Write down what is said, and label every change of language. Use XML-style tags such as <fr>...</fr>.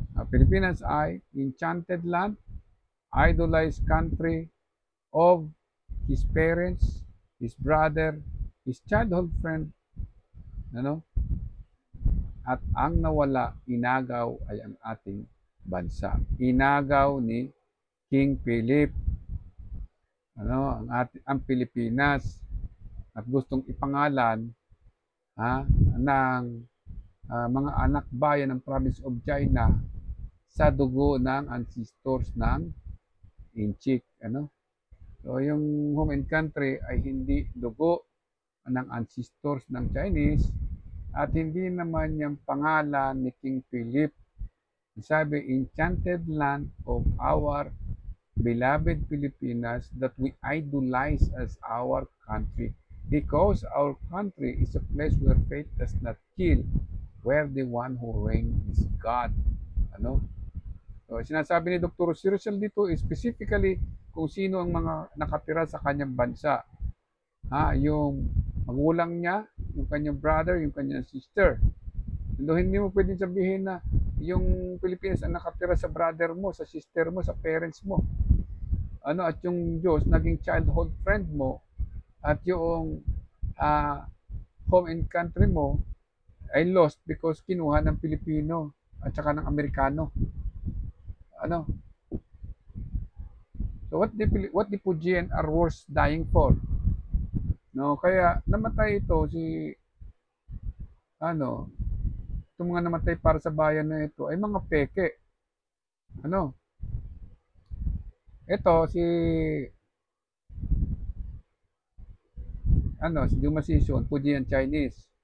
<en>Pilipinas ay enchanted land, idolized country of his parents, his brother, his childhood friend, ano?</en> <tl>At ang nawala, inagaw ay ang ating bansa. Inagaw ni King Philip, ano, ang Pilipinas, at gustong ipangalan ng mga anak bayan ng</tl> <en>province of China</en> <tl>sa dugo ng ancestors ng Inchik, ano? So yung</tl> <en>home and country</en> <tl>ay hindi dugo ng ancestors ng Chinese at hindi naman yung pangalan ni King Philip.</tl> <en>Sabi, enchanted land of our beloved Pilipinas that we idolize as our country because our country is a place where faith does not kill, where the one who reigns is God.</en> <tl>Ano? So, sinasabi ni Dr. Rizal dito specifically kung sino ang mga nakatira sa kanyang bansa. Yung magulang niya, yung kanyang brother, yung kanyang sister. So, hindi mo pwedeng sabihin na yung Pilipinas ang nakatira sa brother mo, sa sister mo, sa parents mo. At yung Diyos naging childhood friend mo, at yung ah,</tl> <en>home and country</en> <tl>mo ay lost because kinuha ng Pilipino at saka ng Amerikano. Ano?</tl> <en>So what the Fujian are worth dying for?</en> <tl>No, kaya namatay ito si ano, itong mga namatay para sa bayan na ito ay mga peke. Ano? Ito si si Duma Sison, Fujian Chinese.</tl>